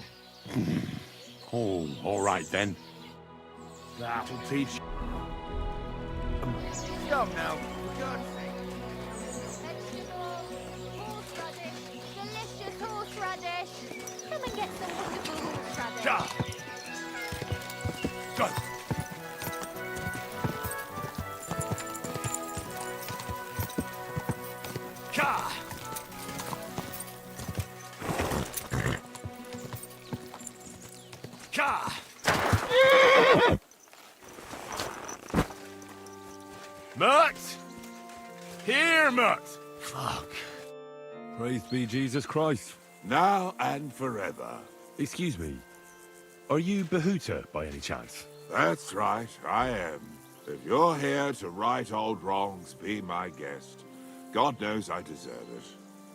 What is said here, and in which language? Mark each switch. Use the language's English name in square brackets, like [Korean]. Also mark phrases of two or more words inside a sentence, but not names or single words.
[English] Oh, all right then. That'll teach you. Stop now, for God's sake. Delicious horseradish. Come and get some wonderful horseradish. Ja! Go! Ka! Ka! Mert! Here, Mert! Fuck. Praise be Jesus Christ. Now and forever. Excuse me. Are you Bahuta by any chance? That's right, I am. If you're here to right old wrongs, be my guest. God knows I deserve it.